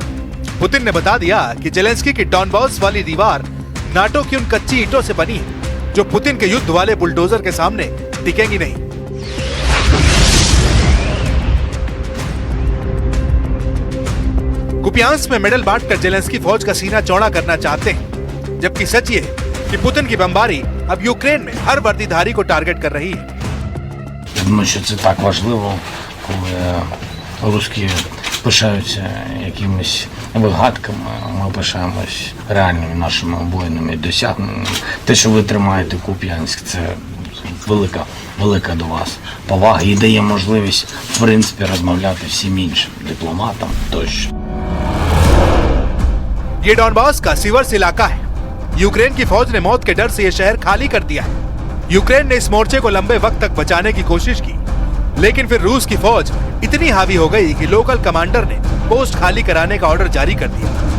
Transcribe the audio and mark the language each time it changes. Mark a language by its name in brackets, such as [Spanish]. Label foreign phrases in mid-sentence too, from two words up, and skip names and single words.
[Hindi] पुतिन ने बता दिया कि जेलेंस्की की डॉनबास वाली दीवार नाटो की उन कच्ची ईंटों से बनी है जो पुतिन के युद्ध वाले बुलडोजर के सामने टिकेंगी नहीं। कुपियांस्क में मेडल बांटकर जेलेंस्की फौज का सीना चौड़ा करना चाहते हैं, जबकि सच ये है कि पुतिन की बमबारी अब यूक्रेन में हर वर्दीधारी को टारगेट कर रही है। [Ukrainian] Це так важливо, коли русські пишаються якимись вигадками, ми пишаємось реальними нашими воїнами досягненнями. Те, що ви тримаєте Куп'янськ, це велика до вас повага і дає можливість, в принципі, розмовляти всім іншим дипломатам тощо. [Hindi] ये डॉनबास का सीवर्स इलाका है। यूक्रेन की फौज ने मौत के डर से यह शहर खाली कर दिया है। यूक्रेन ने इस मोर्चे को लंबे वक्त तक बचाने की कोशिश की, लेकिन फिर रूस की फौज इतनी हावी हो गई कि [English] local commander [Hindi] ने पोस्ट खाली कराने का ऑर्डर जारी कर दिया।